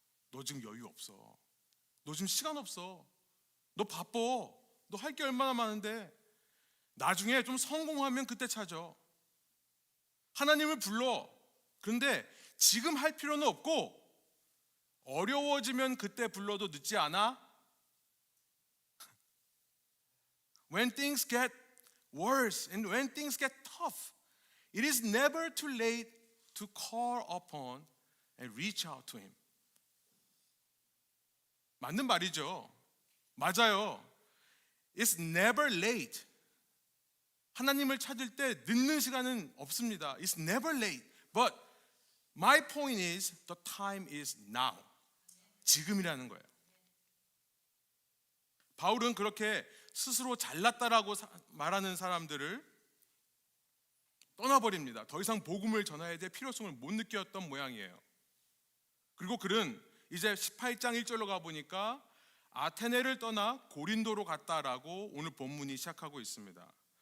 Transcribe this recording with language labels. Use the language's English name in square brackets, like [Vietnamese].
[Korean] 너 지금 여유 없어. 너 지금 시간 없어. 너 바빠. 너 할 게 얼마나 많은데. 나중에 좀 성공하면 그때 찾아. 하나님을 불러. 그런데 지금 할 필요는 없고 어려워지면 그때 불러도 늦지 않아. [English] When things get worse and when things get tough, it is never too late to call upon and reach out to him. [Korean] 맞는 말이죠. 맞아요. [English] It's never late. [Korean] 하나님을 찾을 때 늦는 시간은 없습니다. [English] It's never late. But my point is the time is now. [Korean] 지금이라는 거예요. 바울은 그렇게 스스로 잘났다라고 말하는 사람들을 떠나버립니다. 더 이상 복음을 전해야 될 필요성을 못 느꼈던 모양이에요. 그리고 그는 이제 18장 1절로 가보니까 아테네를 떠나 고린도로 갔다라고 오늘 본문이 시작하고 있습니다.